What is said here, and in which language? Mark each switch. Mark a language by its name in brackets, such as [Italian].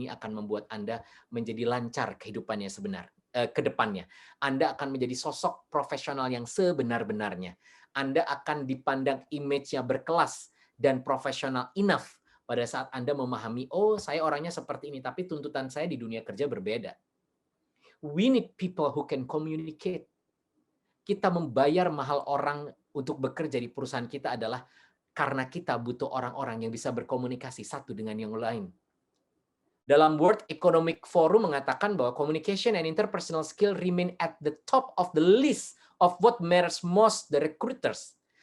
[Indonesian] Ini akan membuat Anda menjadi lancar kehidupannya ke depannya. Anda akan menjadi sosok profesional yang sebenar-benarnya. Anda akan dipandang image-nya berkelas dan profesional enough pada saat Anda memahami, oh saya orangnya seperti ini, tapi tuntutan saya di dunia kerja berbeda. [English] We need people who can communicate. [Indonesian] Kita membayar mahal orang untuk bekerja di perusahaan kita adalah karena kita butuh orang-orang yang bisa berkomunikasi satu dengan yang lain. Dalam World Economic Forum mengatakan bahwa [English] communication and interpersonal skill remain at the top of the list of what matters most the recruiters.